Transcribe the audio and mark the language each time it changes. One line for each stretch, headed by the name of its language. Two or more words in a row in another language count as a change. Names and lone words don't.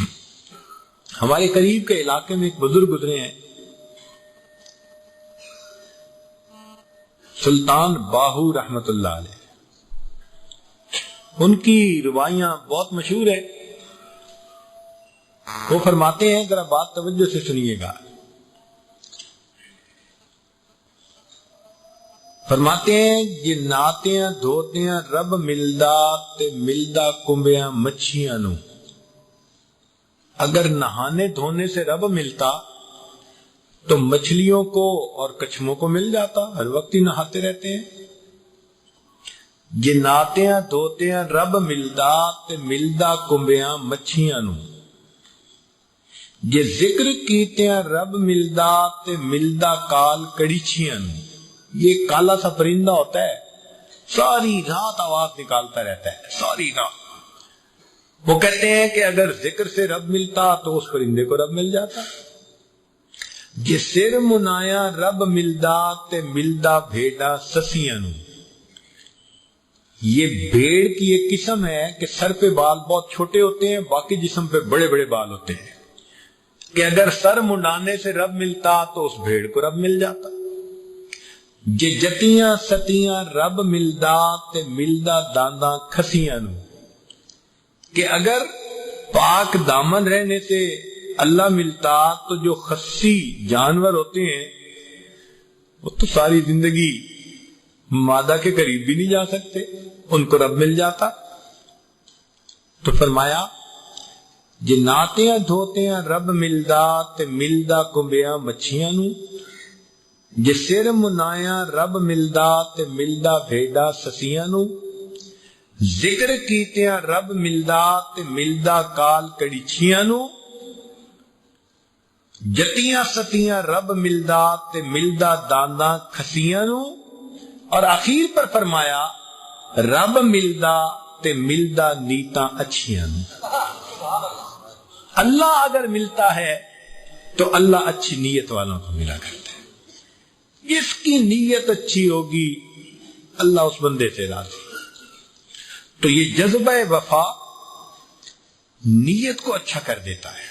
Urdu: ہمارے قریب کے علاقے میں ایک بزرگ گزرے ہیں, سلطان باہو رحمت اللہ علیہ. ان کی روایاں بہت مشہور ہے. وہ فرماتے ہیں, ذرا بات توجہ سے سنیے گا, فرماتے ہیں یہ
Punjabi: ناتیاں دھوتیاں رب ملدا تے ملدا کمبیاں مچھیاں نو.
Urdu: اگر نہانے دھونے سے رب ملتا تو مچھلیوں کو اور کچھموں کو مل جاتا, ہر وقت ہی نہاتے رہتے ہیں.
Punjabi: یہ ناتیاں دھوتیاں رب ملدا تے ملدا کمبیاں مچھیاں نو. یہ ذکر کیتیاں رب ملدا تے ملدا کال کڑیچیاں نو.
Urdu: یہ کالا سا پرندہ ہوتا ہے, ساری رات آواز نکالتا رہتا ہے, ساری رات. وہ کہتے ہیں کہ اگر ذکر سے رب ملتا تو اس پرندے کو رب مل جاتا.
Punjabi: جے سر منایا رب ملدا تے ملدا بھیڑا سسیاں نو.
Urdu: یہ بھیڑ کی ایک قسم ہے کہ سر پہ بال بہت چھوٹے ہوتے ہیں، باقی جسم پہ بڑے بڑے بال ہوتے ہیں، کہ اگر سر منڈانے سے رب ملتا تو اس بھیڑ کو رب مل جاتا.
Punjabi: جے جتیاں ستیاں رب ملدا تے ملدا دانداں کھسیاں نو،
Urdu: کہ اگر پاک دامن رہنے سے اللہ ملتا تو جو خسی جانور ہوتے ہیں وہ تو ساری زندگی مادہ کے قریب بھی نہیں جا سکتے، ان کو رب مل جاتا. تو فرمایا
Punjabi: جے ناتیاں دھوتیاں رب ملدا تے ملدا کنبیاں مچھیاں نو، جے سر منایا رب ملدا تے ملدا بھیڈا سسیاں نو، ذکر کیتیاں رب ملدا تے ملدا کال کڑیچیاں نو، جتیاں ستیاں رب ملدا تے ملدا دانداں کھسیاں نو،
Urdu: اور آخر پر فرمایا
Punjabi: رب ملدا تے ملدا نیتاں اچھیاں نو.
Urdu: اللہ اگر ملتا ہے تو اللہ اچھی نیت والوں کو ملا کرتا ہے. جس کی نیت اچھی ہوگی اللہ اس بندے سے راضی. تو یہ جذبہ وفا نیت کو اچھا کر دیتا ہے.